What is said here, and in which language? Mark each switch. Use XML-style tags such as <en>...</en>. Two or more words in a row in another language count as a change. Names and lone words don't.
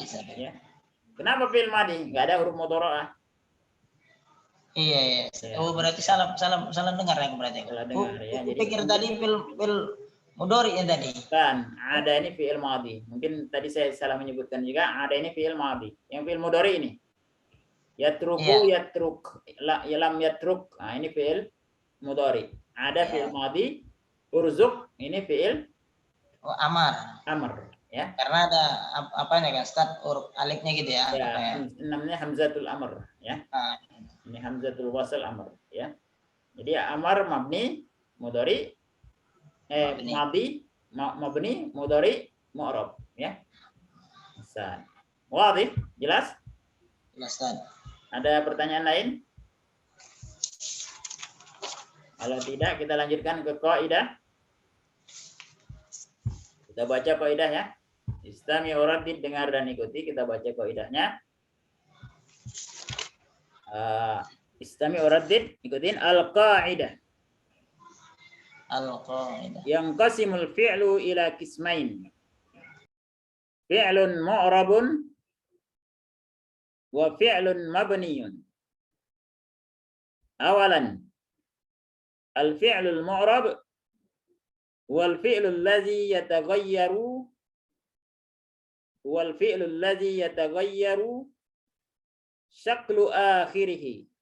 <id>ya. Kenapa</id> <ar>فعل ماضي?</ar> <id>Enggak ada huruf mudharaah. Iya. Oh, berarti salah dengar ya berarti. Salah dengar ya. Jadi pikir tadi</id> <ar>فعل مضارع</ar> <id>ya tadi. Kan, ada ini</id> <ar>فعل ماضي.</ar> <id>Mungkin tadi saya salah menyebutkan juga, ada ini</id> <ar>فعل ماضي.</ar> <id>Yang</id> <ar>فعل مضارع</ar> <id>ini.</id> <ar>يترك، يترك، لم يترك.</ar> <id>Ini</id> <ar>فعل مضارع.</ar> <id>Ada</id> <ar>فعل ماضي.</ar> <id>Urzuk, ini fi'il amar. ya. Karena ada apanya kan, start huruf alifnya gitu ya. Ya, namanya</id> <ar>همزة الأمر</ar> <id>ya. Nah, Ini</id> <ar>همزة الوصل أمر</ar> <id>ya. Jadi amar</id> <ar>مبني مضارع مبني مضارع معرب</ar> <id>ya. Hasan. Wadih? Jelas? jelas Ustaz. Ada pertanyaan lain? Kalau tidak kita lanjutkan ke kaidah. Kita baca kaidah ya.</id> <ar>استمع وردد,</ar> <id>dengar dan ikuti. Kita baca kaidahnya.</id> <ar>استمع وردد,</ar> <id>ikutin al-qaidah. Al-qaidah.</id> <ar>ينقسم الفعل إلى قسمين. فعل معرب وفعل مبني. أولا الفعل المعرب والفعل الذي يتغير شكل آخره</ar>